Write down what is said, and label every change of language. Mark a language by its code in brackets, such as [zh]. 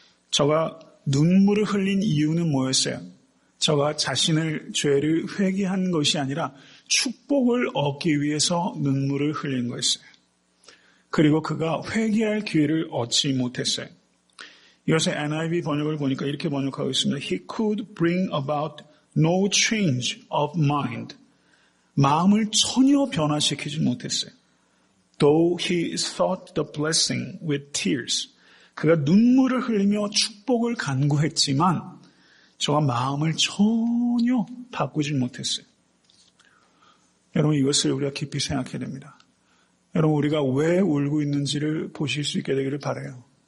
[ko] 저가 눈물을 흘린 이유는 뭐였어요? 저가 자신의 죄를 회개한 것이 아니라 축복을 얻기 위해서 눈물을 흘린 거였어요. 그리고 그가 회개할 기회를 얻지 못했어요. 이것의 NIV 번역을 보니까 이렇게 번역하고 있습니다. [en] He could bring about no change of mind. [ko] 마음을 전혀 변화시키지 못했어요. [en] Though he sought the blessing with tears. [ko] 그가 눈물을 흘리며 축복을 간구했지만 저가 마음을 전혀 바꾸지 못했어요. 여러분 이것을 우리가 깊이 생각해야 됩니다. 여러분 우리가 왜 울고 있는지를 보실 수 있게 되기를 바라요.